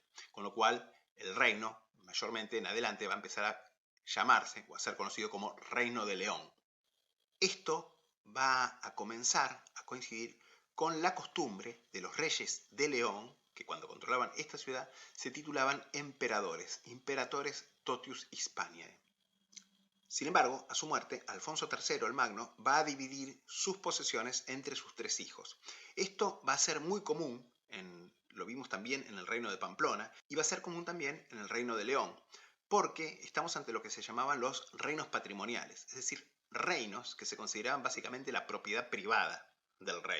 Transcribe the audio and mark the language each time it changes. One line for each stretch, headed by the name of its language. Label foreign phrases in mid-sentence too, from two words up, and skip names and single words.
Spanish: Con lo cual, el reino, mayormente en adelante, va a empezar a llamarse o a ser conocido como Reino de León. Esto va a comenzar a coincidir con la costumbre de los reyes de León, que cuando controlaban esta ciudad se titulaban emperadores,
Latin: imperatores totius Hispaniae.
Spanish: Sin embargo, a su muerte, Alfonso III el Magno va a dividir sus posesiones entre sus 3 hijos. Esto va a ser muy común, lo vimos también en el reino de Pamplona, y va a ser común también en el reino de León, porque estamos ante lo que se llamaban los reinos patrimoniales, es decir, reinos que se consideraban básicamente la propiedad privada del rey.